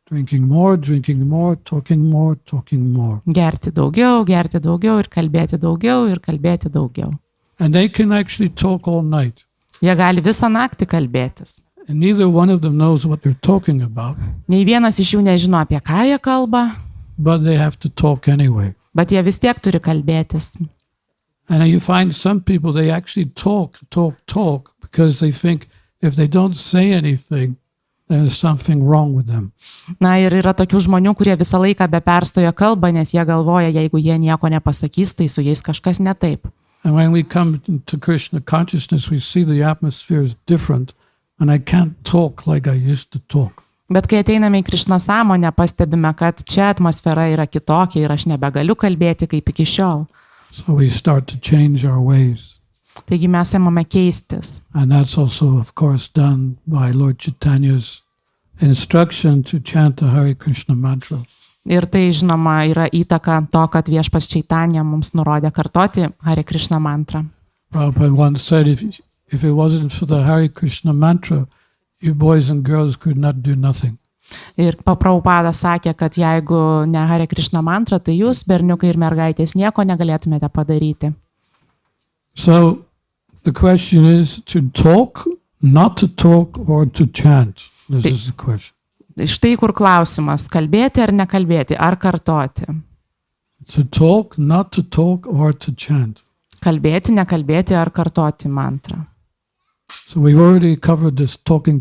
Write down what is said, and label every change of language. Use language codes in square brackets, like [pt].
[en] Drinking more, talking more. [lt] Gerti daugiau ir kalbėti daugiau. [en] And they can actually talk all night. [lt] Jie gali visą naktį kalbėtis. [en] And neither one of them knows what they're talking about. [lt] Nei vienas iš jų nežino, apie ką jie kalba. [en] But they have to talk anyway. [lt] Bet jie vis tiek turi kalbėtis. [en] And you find some people, they actually talk because they think if they don't say anything, there's something wrong with them. [lt] Na ir yra tokių žmonių, kurie visą laiką be perstojo kalba, nes jie galvoja, jeigu jie nieko nepasakys, tai su jais kažkas ne taip. [en] And when we come to Krishna consciousness, we see the atmosphere is different and I can't talk like I used to talk. [lt] Bet kai ateiname į Krišnos sąmonę, pastebime, kad čia atmosfera yra kitokia ir aš nebegaliu kalbėti kaip iki šiol. [en] So we start to change our ways. [lt] Taigi mes ėmame keistis. [en] And that's also, of course, done by Lord Chaitanya's instruction to chant the Hare Krishna mantra. [lt] Ir tai, žinoma, yra įtaka to, kad viešpats Chaitanya mums nurodė kartoti Hare Krishna mantrą. [en] Prabhupada once said, if it wasn't for the Hare Krishna mantra, you boys and girls could not do nothing. [lt] Ir Prabhupada sakė, kad jeigu ne Hare Krishna mantra, tai jūs, berniukai ir mergaitės, nieko negalėtumėte padaryti. [en] So the question is to talk, not to talk, or to chant. This is the question. [lt] Štai kur klausimas, kalbėti ar nekalbėti, ar kartoti. [en] To talk, not to talk, or to chant. [lt] Kalbėti, nekalbėti ar kartoti mantrą. [en] So we've already covered this talking.